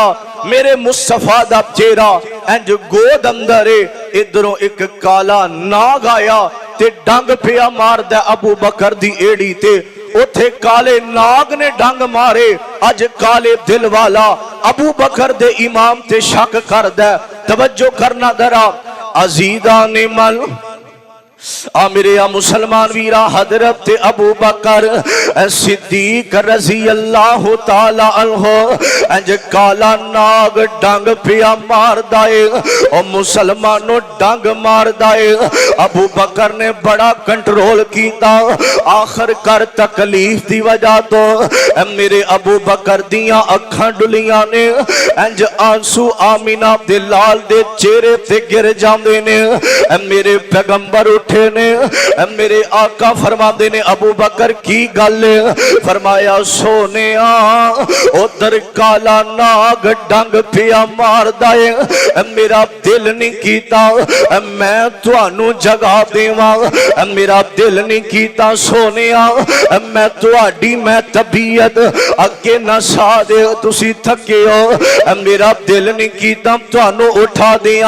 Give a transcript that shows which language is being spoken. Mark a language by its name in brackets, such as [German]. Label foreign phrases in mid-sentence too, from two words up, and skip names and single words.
[Punjabi] ਮੇਰੇ ਮੁਸਤਫ਼ਾ ਦਾ ਚਿਹਰਾ ਇੰਜ ਗੋਦ ਅੰਦਰ ਹੈ, ਇੱਧਰੋਂ ਏਕ ਕਾਲਾ ਨਾਗ ਆਇਆ ਤੇ ਡੰਗ ਪਿਆ ਮਾਰਦਾ ਅਬੂ ਬਕਰ ਦੀ ਅੱਡੀ ਤੇ। ਉੱਥੇ ਕਾਲੇ ਨਾਗ ਨੇ ਡੰਗ ਮਾਰੇ। ਅੱਜ ਕਾਲੇ ਦਿਲ ਵਾਲਾ ਅਬੂ ਬਕਰ ਦੇ ਇਮਾਮ ਤੇ ਸ਼ੱਕ ਕਰਦਾ। ਤਵੱਜੋ ਕਰਨਾ ਜ਼ਰਾ ਅਜੀਦਾ ਨੇ ਮਨ ਮੇਰੇ ਮੁਸਲਮਾਨ ਵੀਰਾ ਹਜ਼ਰਤ ਅਬੂ ਬਕਰ ਸਿੱਦੀਕ [Arabic] رضي الله تعالى عنه [Punjabi] ਇੰਜ ਕਾਲਾ ਨਾਗ ਡੰਗ ਪਿਆ ਮਾਰਦਾ ਹੈ ਔਰ ਮੁਸਲਮਾਨੋਂ ਡੰਗ ਮਾਰਦਾ ਹੈ। ਅਬੂ ਬਕਰ ਨੇ ਬੜਾ ਕੰਟਰੋਲ ਕੀਆ, ਆਖ਼ਿਰ ਕਰ ਤਕਲੀਫ਼ ਦੀ ਵਜ੍ਹਾ ਤੋ ਮੇਰੇ ਅਬੂ ਬਕਰ ਦੀਆਂ ਅੱਖਾਂ ਡੁੱਲ੍ਹੀਆਂ ਨੇ, ਇੰਜ ਆਂਸੂ ਆਮੀਨਾ ਦੇ ਲਾਲ ਦੇ ਚਿਹਰੇ ਤੇ ਗਿਰ ਜਾਂਦੇ ਨੇ। ਮੇਰੇ ਪੈਗ਼ੰਬਰ ਨੇ ਮੇਰੇ ਆਕਾ ਫ਼ਰਮਾਤੇ ਨੇ ਅਬੂ ਬਕਰ ਕੀ ਗੱਲ? ਫ਼ਰਮਾਇਆ ਸੋਨੇ ਉੱਧਰ ਕਾਲਾ ਨਾਗ ਡੰਗ ਪਿਆ ਮਾਰਦਾ ਹੈ, ਮੇਰਾ ਦਿਲ ਨਹੀਂ ਕੀਤਾ ਮੈਂ ਤੁਹਾਨੂੰ ਜਗਾ ਦੇਵਾਂ, ਮੇਰਾ ਦਿਲ ਨਹੀਂ ਕੀਤਾ ਸੋਨੇ ਮੈਂ ਤੁਹਾਡੀ ਮੈਂ ਤਬੀਅਤ ਅੱਗੇ ਨਾ ਸਾ ਦੇ ਤੁਸੀਂ ਥੱਕੇ ਹੋ, ਮੇਰਾ ਦਿਲ ਨਹੀਂ ਕੀਤਾ ਤੁਹਾਨੂੰ ਉਠਾ ਦਿੱਤਾ।